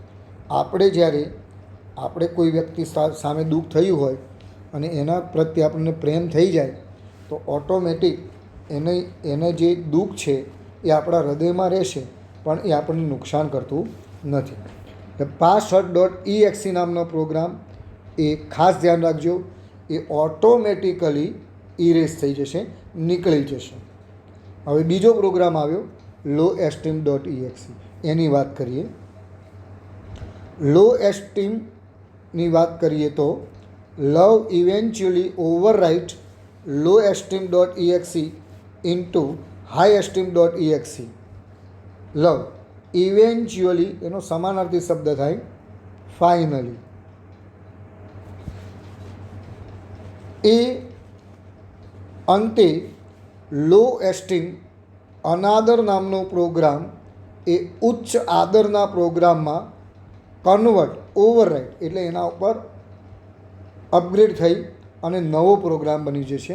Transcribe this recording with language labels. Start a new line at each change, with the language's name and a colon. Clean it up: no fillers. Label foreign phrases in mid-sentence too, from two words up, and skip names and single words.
Gujarati: આપણે કોઈ વ્યક્તિ સામે દુઃખ થયું હોય અને એના પ્રત્યે આપણને પ્રેમ થઈ જાય તો ઓટોમેટિક એને જે દુઃખ છે એ આપણા હૃદયમાં રહેશે, પણ એ આપણને નુકસાન કરતું નથી. pass.exe નામનો પ્રોગ્રામ એ ખાસ ધ્યાન રાખજો, એ
English: automatically erase
Gujarati: થઈ જશે, નીકળી જશે. હવે બીજો પ્રોગ્રામ આવ્યો low-esteem.exe. એની વાત કરીએ.
English: low-esteemની
Gujarati: વાત કરીએ તો
English: love eventually overwrite low-esteem.exe into high-esteem.exe. love eventually
Gujarati: એનો સમાનાર્થી શબ્દ થાય ફાઇનલી. એ અંતે
English: low esteem
Gujarati: અનાદર નામનો પ્રોગ્રામ એ ઉચ્ચ આદરના પ્રોગ્રામમાં
English: convert overwrite
Gujarati: એટલે એના ઉપર અપગ્રેડ થઈ અને નવો પ્રોગ્રામ બની જશે.